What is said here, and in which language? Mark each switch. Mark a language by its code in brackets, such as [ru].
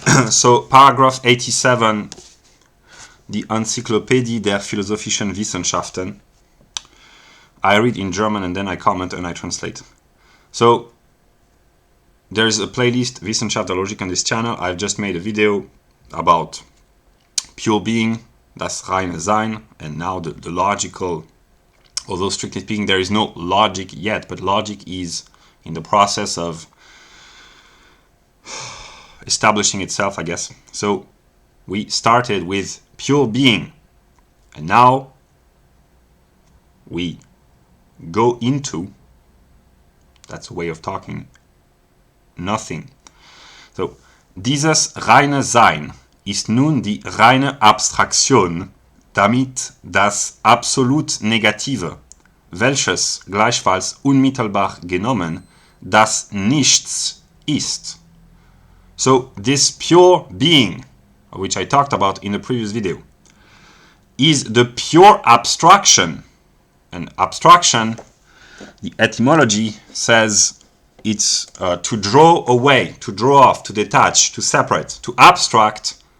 [en] So paragraph 87, die Enzyklopädie der philosophischen Wissenschaften. I read in German and then I comment and I translate. So there is a playlist, Wissenschaft der Logik, on this channel. I've just made a video about pure being, [de] das reine Sein, [en] and now the logical, although strictly speaking there is no logic yet, but logic is in the process of establishing itself, I guess. So we started with pure being, and now we go into, that's a way of talking, nothing. [de] So dieses reine Sein ist nun die reine Abstraktion, damit das absolut Negative, welches gleichfalls unmittelbar genommen das Nichts ist. [en] So this pure being, which I talked about in the previous video, is the pure abstraction. And abstraction, the etymology says it's to draw away, to draw off, to detach, to separate, to abstract.